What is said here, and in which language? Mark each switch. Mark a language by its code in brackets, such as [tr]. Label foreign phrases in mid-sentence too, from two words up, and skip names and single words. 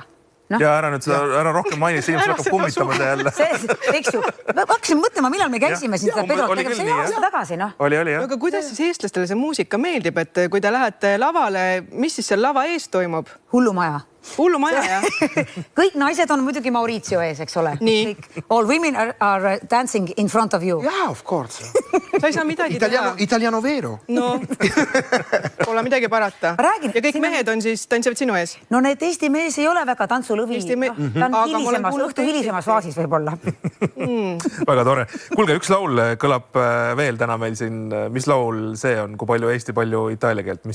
[et] Ja ära rohkem mainis, inimesed hakkab kummitama see jälle. Eks ju, ma hakkasin mõtlema, millal me käisime siin seda Pedrot tegema, see aasta tagasi, noh. Oli, jah. Aga kuidas siis eestlastele see muusika meeldib, et kui te lähete lavale, mis siis seal lava ees toimub? Hullumaja. Hullumaja, jah? Kõik naised on muidugi Maurizio ees, eks ole? Nii. [en] All women are dancing in front of you. Yeah, of course. [et] Sa ei saa midagi teha. [it] Italiano vero. [et] No, pole midagi parata. Ja kõik mehed on siis, tantsivad sinu ees? No need Eesti mees ei ole väga tantsulõvi. Ta on õhtu hilisemas faasis võib-olla. Väga tore. Kuulge, üks laul kõlab veel täna meil siin. Mis laul see on? Kui palju Eesti, palju itaalia keelt?